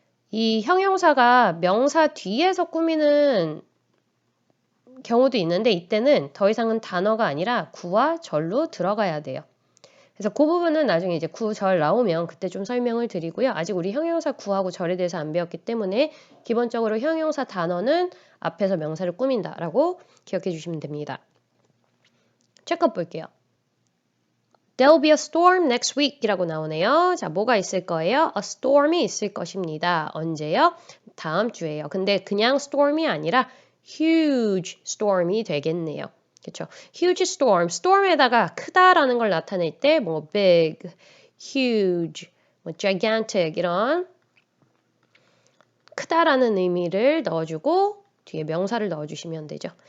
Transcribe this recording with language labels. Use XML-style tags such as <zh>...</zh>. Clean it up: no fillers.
<ko>이 형용사가 명사 뒤에서 꾸미는 경우도 있는데 이때는 더 이상은 단어가 아니라 구와 절로 들어가야 돼요. 그래서 그 부분은 나중에 이제 구, 절 나오면 그때 좀 설명을 드리고요. 아직 우리 형용사 구하고 절에 대해서 안 배웠기 때문에 기본적으로 형용사 단어는 앞에서 명사를 꾸민다라고 기억해 주시면 됩니다. 체크업 볼게요.</ko> <en>There'll be a storm next week</en> <ko>이라고 나오네요. 자, 뭐가 있을 거예요? A storm이 있을 것입니다. 언제요? 다음 주에요. 근데 그냥 storm이 아니라 huge storm이 되겠네요. 그렇죠? huge storm, storm에다가 크다라는 걸 나타낼 때 뭐 big, huge, 뭐 gigantic 이런 크다라는 의미를 넣어주고 뒤에 명사를 넣어주시면 되죠.</ko>